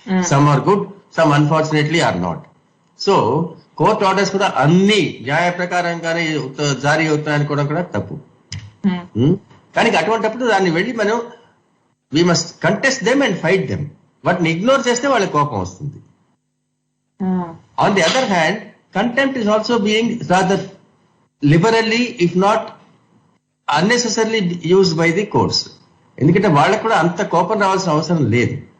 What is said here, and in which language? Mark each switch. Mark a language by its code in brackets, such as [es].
[en] Some are good, some unfortunately are not. [te] So court orders కూడా అన్ని న్యాయ ప్రకారంగానే జారీ అవుతున్నాయి అనుకోవడం కూడా తప్పు. కానీ అటువంటిప్పుడు దాన్ని వెళ్ళి మనం [en] we must contest them and fight them. [te] వాటిని ఇగ్నోర్ చేస్తే వాళ్ళకి కోపం వస్తుంది. [en] On the other hand, contempt is also being rather liberally, if not unnecessarily used by the courts. [te] ఎందుకంటే వాళ్ళకు కూడా అంత కోపం రావాల్సిన అవసరం లేదు.